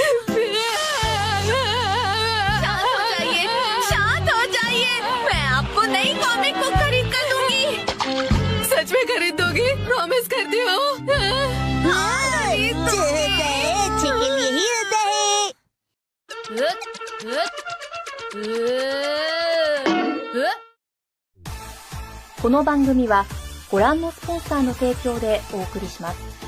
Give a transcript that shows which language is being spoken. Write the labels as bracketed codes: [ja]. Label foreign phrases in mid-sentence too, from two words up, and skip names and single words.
[hi] शांत हो जाइए, शांत हो जाइए। मैं आपको नई कॉमिक बुक खरीद कर दूंगी। सच में खरीद दोगी? प्रॉमिस करती हो? हाँ, जो होता है अच्छे के लिए ही होता है। [ja] この番組はご覧のスポンサーの提供でお送りします。